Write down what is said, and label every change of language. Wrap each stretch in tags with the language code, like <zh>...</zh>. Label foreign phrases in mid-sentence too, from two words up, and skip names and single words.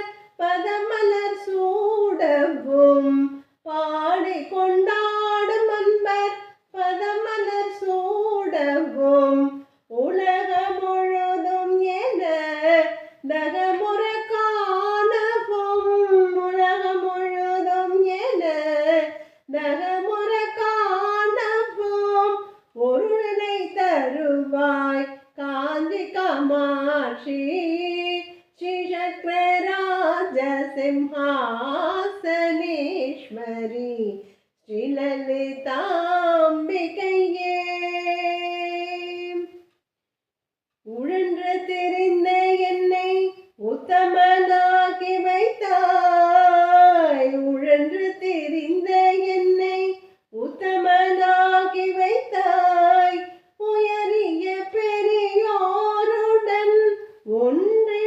<ta>பதமலர் சூடவும் பாடிக்கொண்டாடும் அன்பர் பதமலர் சூடவும் உலகம் முழுதும் என தகமுற காணவும் உலகம் முழுதும் என தகமுற காணவும் ஒரு நிலை தருவாய் காஞ்சி காமாட்சி</ta> <sa>श्रीचक्रराज सिंहासनेश्वरी श्रीललिताम्बिकैये</sa> <ta>உழன்று தெரிந்த என்னை உத்தமனாக்கி வைத்தாய் உழன்று தெரிந்த என்னை உத்தமனாக்கி வைத்தாய் உயரிய பெரியோருடன் ஒன்றிட</ta>